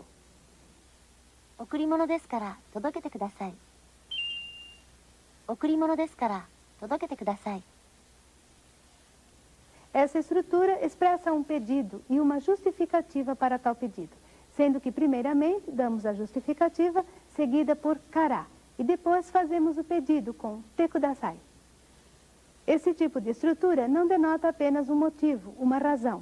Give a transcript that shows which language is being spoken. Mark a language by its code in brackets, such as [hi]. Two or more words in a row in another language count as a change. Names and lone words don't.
[ja] 贈り物ですから届けてください。贈り物ですから届けてください。 [pt] Essa estrutura expressa um pedido e uma justificativa para tal pedido, sendo que primeiramente damos a justificativa, seguida por kara, e depois fazemos o pedido com [ja] てください. [pt] Esse tipo de estrutura não denota apenas um motivo, uma razão.